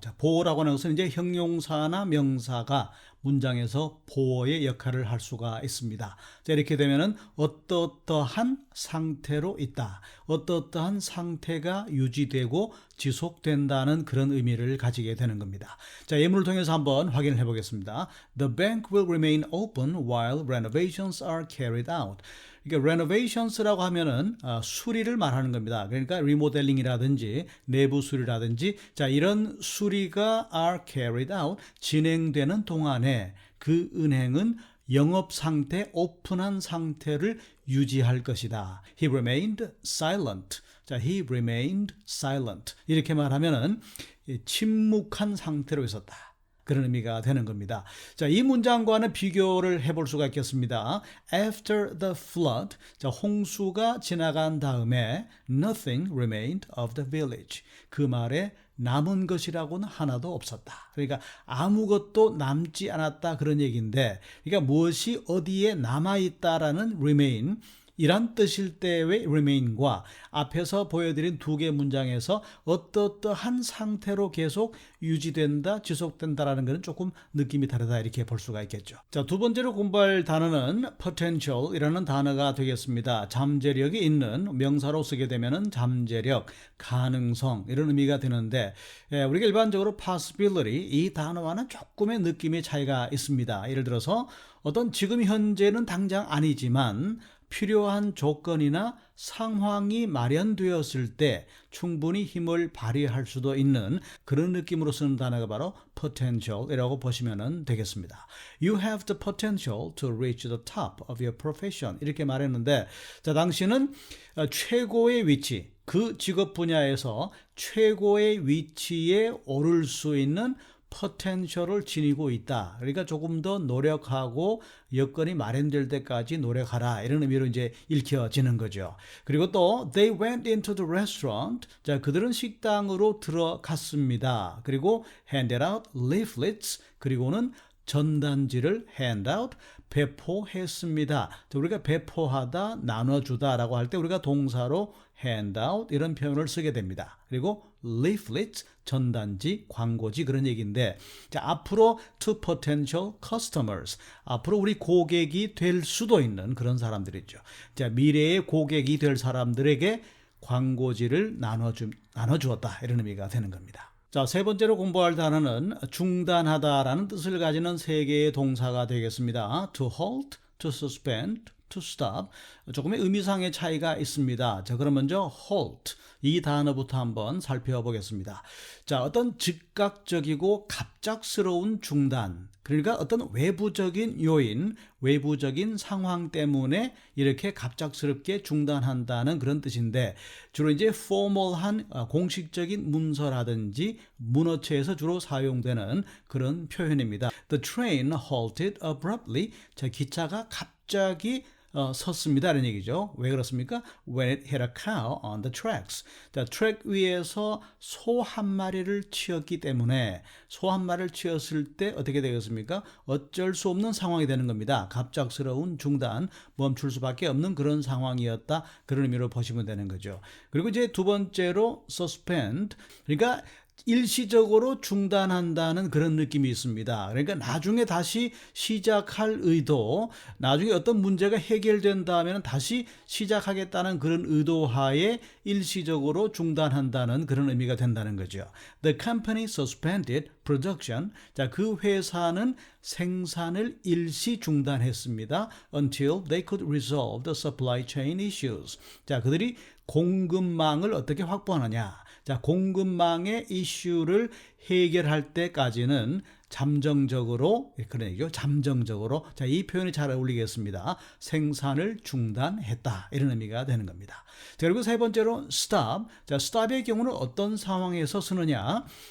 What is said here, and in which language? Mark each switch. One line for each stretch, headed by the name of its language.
Korean: 자, 보어라고 하는 것은 이제 형용사나 명사가 문장에서 보어의 역할을 할 수가 있습니다. 자, 이렇게 되면은 어떠한 상태로 있다, 어떠한 상태가 유지되고 지속된다는 그런 의미를 가지게 되는 겁니다. 자, 예문을 통해서 한번 확인을 해보겠습니다.
English: The bank will remain open while renovations are carried out.
Korean: 그러니까 renovations라고 하면은 수리를 말하는 겁니다. 그러니까 리모델링이라든지 내부 수리라든지, 자, 이런 수리가
English: are carried out,
Korean: 진행되는 동안에 그 은행은 영업 상태, 오픈한 상태를 유지할 것이다.
English: He remained silent. 자, he remained silent.
Korean: 이렇게 말하면은 침묵한 상태로 있었다, 그런 의미가 되는 겁니다. 자, 이 문장과는 비교를 해볼 수가 있겠습니다.
English: After the flood,
Korean: 자, 홍수가 지나간 다음에
English: nothing remained of the village.
Korean: 그 말에 남은 것이라고는 하나도 없었다. 그러니까 아무것도 남지 않았다, 그런 얘기인데, 그러니까 무엇이 어디에 남아있다라는 remain, 이란 뜻일 때의 remain과 앞에서 보여드린 두 개 문장에서 어떠한 상태로 계속 유지된다, 지속된다라는 것은 조금 느낌이 다르다, 이렇게 볼 수가 있겠죠. 자, 두 번째로 공부할 단어는 potential이라는 단어가 되겠습니다. 잠재력이 있는, 명사로 쓰게 되면은 잠재력, 가능성, 이런 의미가 되는데, 우리가 일반적으로 possibility, 이 단어와는 조금의 느낌의 차이가 있습니다. 예를 들어서 어떤 지금 현재는 당장 아니지만 필요한 조건이나 상황이 마련되었을 때 충분히 힘을 발휘할 수도 있는 그런 느낌으로 쓰는 단어가 바로 potential이라고 보시면 되겠습니다.
English: You have the potential to reach the top of your profession.
Korean: 이렇게 말했는데, 자, 당신은 최고의 위치, 그 직업 분야에서 최고의 위치에 오를 수 있는 포텐셜을 지니고 있다. 그러니까 조금 더 노력하고 여건이 마련될 때까지 노력하라, 이런 의미로 이제 읽혀지는 거죠. 그리고 또
English: they went into the restaurant.
Korean: 자, 그들은 식당으로 들어갔습니다. 그리고
English: handed out leaflets,
Korean: 그리고는 전단지를
English: hand out,
Korean: 배포했습니다. 자, 우리가 배포하다, 나눠주다라고 할 때 우리가 동사로
English: hand out
Korean: 이런 표현을 쓰게 됩니다. 그리고 leaflets, 전단지, 광고지, 그런 얘기인데, 자, 앞으로
English: to potential customers,
Korean: 앞으로 우리 고객이 될 수도 있는 그런 사람들이죠. 자, 미래의 고객이 될 사람들에게 광고지를 나눠주었다, 이런 의미가 되는 겁니다. 자, 세 번째로 공부할 단어는 중단하다라는 뜻을 가지는 세 개의 동사가 되겠습니다.
English: to halt, to suspend, to stop.
Korean: 조금의 의미상의 차이가 있습니다. 자, 그럼 먼저 halt, 이 단어부터 한번 살펴보겠습니다. 자, 어떤 즉각적이고 갑작스러운 중단, 그러니까 어떤 외부적인 요인, 외부적인 상황 때문에 이렇게 갑작스럽게 중단한다는 그런 뜻인데 주로 이제 포멀한 공식적인 문서라든지 문어체에서 주로 사용되는 그런 표현입니다.
English: The train halted abruptly.
Korean: 자, 기차가 갑자기 섰습니다. 라는 얘기죠. 왜 그렇습니까?
English: When it hit a cow on the tracks.
Korean: 자, 트랙 위에서 소 한 마리를 치었기 때문에 소 한 마리를 치었을 때 어떻게 되겠습니까? 어쩔 수 없는 상황이 되는 겁니다. 갑작스러운 중단, 멈출 수밖에 없는 그런 상황이었다. 그런 의미로 보시면 되는 거죠. 그리고 이제 두 번째로 suspend. 그러니까 일시적으로 중단한다는 그런 느낌이 있습니다. 그러니까 나중에 다시 시작할 의도, 나중에 어떤 문제가 해결된다면 다시 시작하겠다는 그런 의도하에 일시적으로 중단한다는 그런 의미가 된다는 거죠.
English: The company suspended production.
Korean: 자, 그 회사는 생산을 일시 중단했습니다.
English: Until they could resolve the supply chain issues.
Korean: 자, 그들이 공급망을 어떻게 확보하느냐. 자, 공급망의 이슈를 해결할 때까지는 잠정적으로, 그런 얘기죠. 잠정적으로. 자, 이 표현이 잘 어울리겠습니다. 생산을 중단했다. 이런 의미가 되는 겁니다. 자, 그리고 세 번째로 stop. 자, stop의 경우는 어떤 상황에서 쓰느냐.